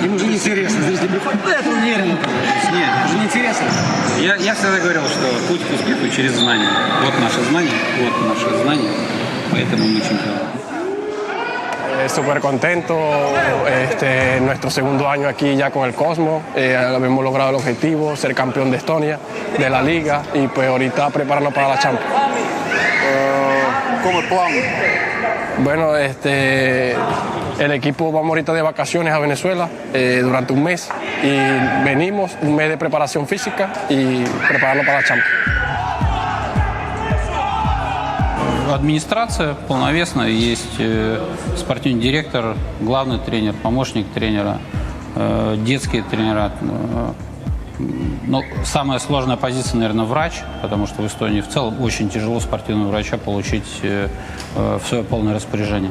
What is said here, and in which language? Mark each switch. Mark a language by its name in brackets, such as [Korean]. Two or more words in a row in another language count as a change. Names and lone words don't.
[Russian] Ему же неинтересно, зрители приходят, это уверенно. Нет, это же неинтересно. Я всегда говорил, что путь к успеху через знания. Вот наше знание, поэтому мы чемпионы. [Spanish] Súper contento, nuestro segundo año aquí ya con el Cosmos, hemos logrado el objetivo, ser campeón de Estonia, de la Liga y pues ahorita prepararnos para la Champions. ¿Cómo el plan? Bueno, el equipo vamos ahorita de vacaciones a Venezuela durante un mes y venimos un mes de preparación física y prepararnos para la Champions. [Russian] Администрация полновесная, есть спортивный директор, главный тренер, помощник тренера, детские тренера. Но самая сложная позиция, наверное, врач, потому что в Эстонии в целом очень тяжело спортивного врача получить в свое полное распоряжение.